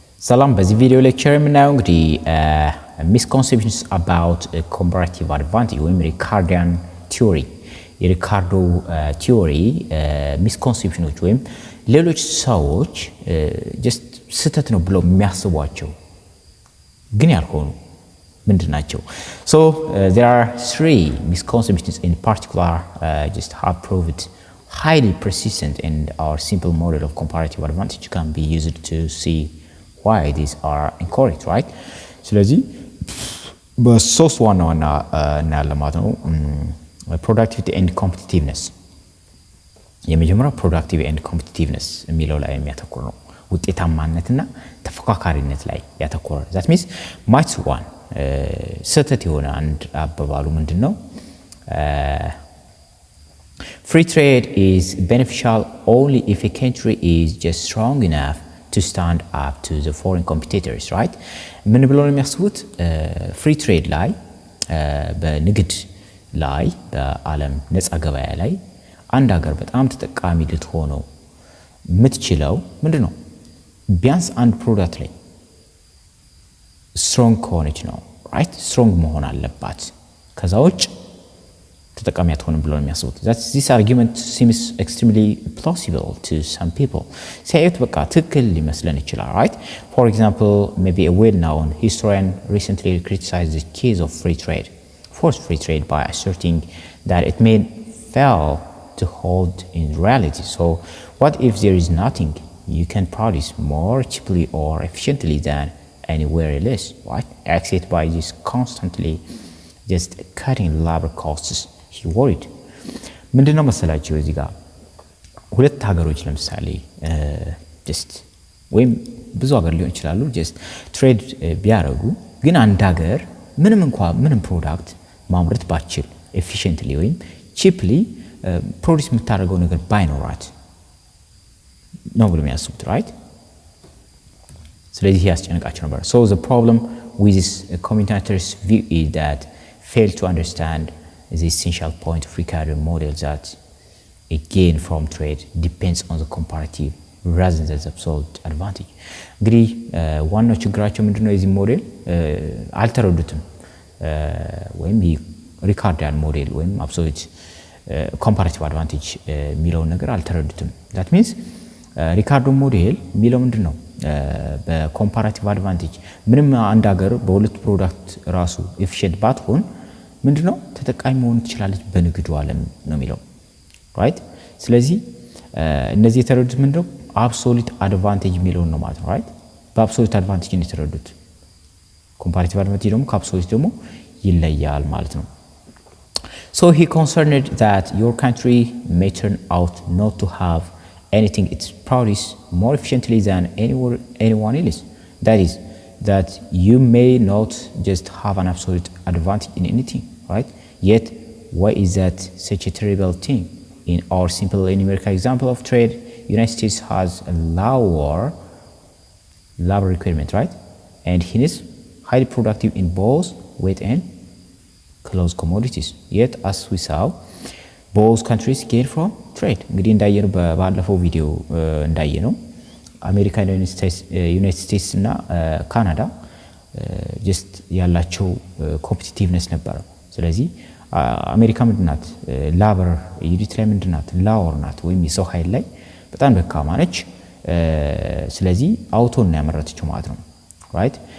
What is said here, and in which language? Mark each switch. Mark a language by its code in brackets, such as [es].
[am] ሰላም በዚህ ቪዲዮ ሌክቸር የምናየው እንግዲህ [en] misconceptions about comparative advantage [am] ወይም ሪካርዲያን ቲዮሪ የሪካርዶ ቲዮሪ misconceptions ወይም ሌሎች ሰዎች just ስህተት ነው ብለው የሚያስቧቸው ግን ያልሆኑ ምንድናቸው? [en] So there are three misconceptions in particular just have proved highly persistent and our simple model of comparative advantage can be used to see why these are incorrect, right? [am] ስለዚህ በሶስት ዋና ዋና እናያለን ማለት ነው። [en] productivity and competitiveness [am] የመጀመሪያው productivity and competitiveness የሚለው ላይ የሚያተኩር ነው። ውጤታማነትና ተፈካካሪነት ላይ ያተኮረ [en] that means myth one [am] ስህተት የሆነ አንድ አባባሉ ምንድነው? [en] Free trade is beneficial only if a country is just strong enough to stand up to the foreign competitors, right? [am] ምን ብለው ነው የሚያስቡት? ፍሪ ትሬድ ላይ በንግድ ላይ በዓለም ነፃ ገበያ ላይ አንድ ሀገር በጣም ተጠቃሚ ልትሆነው የምትችለው ምንድነው? ቢያንስ አንድ ፕሮዳክት ላይ ስትሮንግ ከሆነች ነው፣ right? ስትሮንግ መሆን አለባት። ከዛ ውጭ ተጠቃሚ አትሆንም ብለው ነው የሚያስቡት። [en] this argument seems extremely plausible to some people. [am] ሲያዩት በቃ ትክክል ሊመስለን ይችላል, right? [en] For example, maybe a well-known historian recently criticized the case of free trade, forced free trade, by asserting that it may fail to hold in reality. So what if there is nothing you can produce more cheaply or efficiently than anywhere else, right? Except by just constantly just cutting labor costs. he worried. [am] ምንድነው መሰላችሁ እዚህ ጋር ሁለት ሀገሮች ለምሳሌ just ወይም ብዙ ሀገር ሊሆን ይችላሉ just ትሬድ ቢያደርጉ ግን አንድ ሀገር ምንም ፕሮዳክት ማምረት ባችል efficiently ወይም cheaply ፕሮዲስ የምታደርገው ነገር ባይኖራት ነው ብለው የሚያስቡት, right? ስለዚህ ያስጨንቃቸው ነበር. [en] So the problem with this commentators view is that fail to understand the essential point of Ricardo model that a gain from trade depends on the comparative rather than the absolute advantage. [am] እንግዲህ ዋናው ችግራቸው ምንድነው? የዚህ ሞዴል አልተረዱትም ወይም ሪካርዲያን ሞዴል ወይም absolute comparative advantage የሚለውን ነገር አልተረዱትም. [en] that means [am] ሪካርዶ ሞዴል የሚለው ምንድነው? በኮምፓራቲቭ አድቫንቴጅ ምንም አንድ ሀገር በሁለት ፕሮዳክት ራሱ ኤፊሺየንት ባትሆን ምንድነው ተጠቃሚ መሆን ትችላለች በንግዱ ዓለም ነው የሚለው, right? ስለዚህ እነዚህ የተረዱት ምንድነው አብሶሉት አድቫንቴጅ የሚለው ነው ማለት ነው, right? በአብሶሉት አድቫንቴጅ ነው የተረዱት። ኮምፓራቲቭ አድቫንቴጅ ደግሞ ከአብሶሉት ደግሞ ይለያል ማለት ነው. [en] So he concerned that your country may turn out not to have anything it's produce more efficiently than anyone else. That is that you may not just have an absolute advantage in anything, right? Yet why is that such a terrible thing? In our simple and numerical example of trade, United States has a lower labor requirement, right? And he is highly productive in both weight and close commodities. Yet as we saw, both countries gain from trade. [am] እንግዲህ እንዳየነው ባለፈው ቪዲዮ እንዳየነው አሜሪካ፣ ዩናይትድ ስቴትስ እና ካናዳ just ያላቸው ኮምፒቲቲቭነስ ነበረ። ስለዚህ አሜሪካ ምንድናት? ላበር ዩኒት ላይ ምንድናት? ላወር ናት ወይም የሰው ኃይል ላይ በጣም ደካማ ነች። ስለዚህ አውቶን ነው ያመረተችው ማለት ነው, right?